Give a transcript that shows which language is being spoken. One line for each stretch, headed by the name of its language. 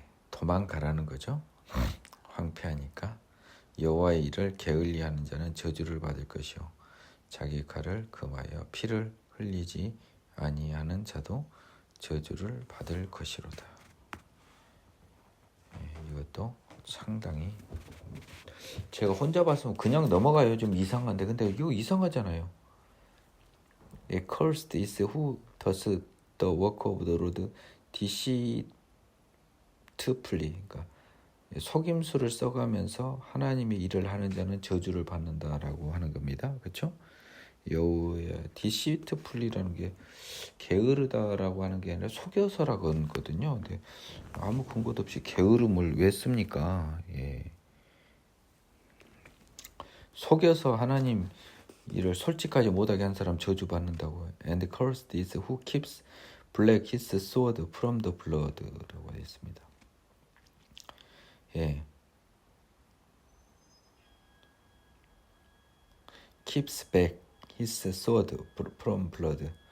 Korean: 도망가라는 거죠. 황폐하니까. 여호와의 일을 게을리하는 자는 저주를 받을 것이요 자기 칼을 금하여 피를 흘리지 아니하는 자도 저주를 받을 것이로다. 이것도 상당히 제가 혼자 봤으면 그냥 넘어가요. 좀 이상한데 근데 이거 이상하잖아요.
English: Cursed is who does the work of the Lord deceitfully.
Korean: 그러니까 속임수를 써가면서 하나님의 일을 하는 자는 저주를 받는다라고 하는 겁니다. 그렇죠? 여호와의 deceitfully라는 게 게으르다라고 하는 게 아니라 속여서라고 하거든요. 근데 아무 근거도 없이 게으름을 왜 씁니까? 속여서 하나님 일을 솔직하지 못하게 한 사람 저주받는다고.
English: And cursed is who keeps back his sword from the blood
Korean: 라고 되어 있습니다.
English: keeps back his sword from blood.